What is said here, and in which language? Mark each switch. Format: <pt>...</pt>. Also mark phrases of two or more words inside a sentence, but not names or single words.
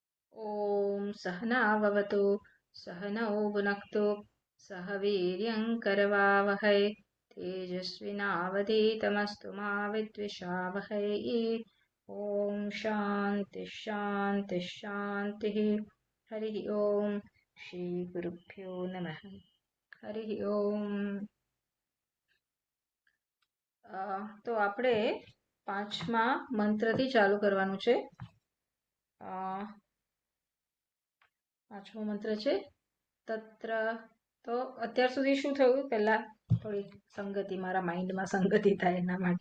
<sa>ॐ सहनाववतु सहनौ भुनक्तु सह वीर्यङ्करवावहै तेजस्विनावधीतमस्तु मा विद्विषावहै। ॐ शान्तिः शान्तिः शान्तिः। हरिः ॐ श्रीगुरुभ्यो नमः। हरिः ॐ।</sa> <gu>તો આપણે પાંચમા મંત્રથી ચાલુ કરવાનું છે. પાંચમો મંત્ર છે તત્ર. તો અત્યાર સુધી શું થયું, પહેલા થોડી સંગતિ, મારા માઇન્ડમાં સંગતિ થાય એના માટે.</gu>